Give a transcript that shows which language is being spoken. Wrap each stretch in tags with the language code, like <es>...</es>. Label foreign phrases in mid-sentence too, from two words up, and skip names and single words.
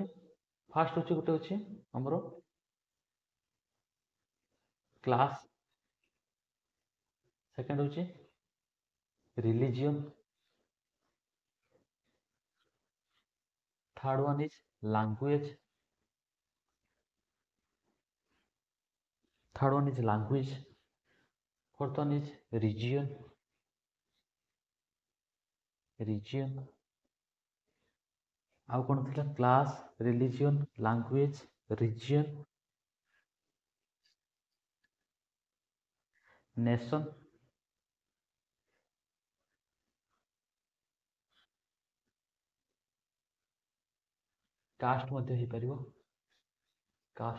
<or>ଫାର୍ଷ୍ଟ ହେଉଛି ଗୋଟେ ଅଛି ଆମର</or> <en>class, second</en> <or>ହେଉଛି ରିଲିଜିଅନ୍,</or> <en>third one is language, third one is language, fourth one is region</en> <or>ଆଉ କ'ଣ ଥିଲା</or> <en>class, religion, language, region, nation, caste</en> <or>ମଧ୍ୟ ହେଇପାରିବ</or> <en>କାଷ୍ଟ।</en>